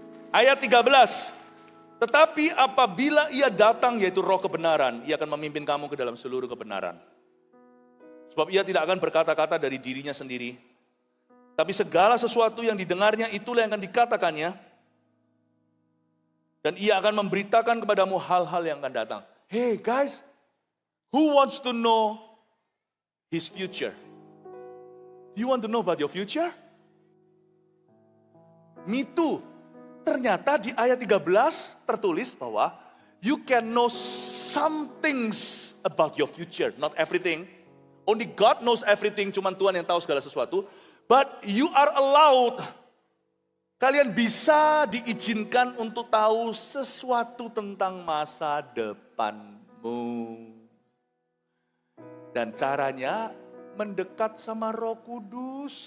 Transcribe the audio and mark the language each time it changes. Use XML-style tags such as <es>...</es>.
<id>Ayat 13. Tetapi apabila ia datang yaitu roh kebenaran, ia akan memimpin kamu ke dalam seluruh kebenaran. Sebab ia tidak akan berkata-kata dari dirinya sendiri. Tapi segala sesuatu yang didengarnya itulah yang akan dikatakannya. Dan ia akan memberitakan kepadamu hal-hal yang akan datang.</id> <en>Hey guys, who wants to know his future? Do you want to know about your future? Me too.</en> <id>Ternyata di ayat 13 tertulis bahwa</id> <en>you can know some things about your future. Not everything. Only God knows everything.</en> <id>Cuman Tuhan yang tahu segala sesuatu.</id> <en>But you are allowed.</en> <id>Kalian bisa diizinkan untuk tahu sesuatu tentang masa depanmu. Dan caranya mendekat sama Roh Kudus.</id>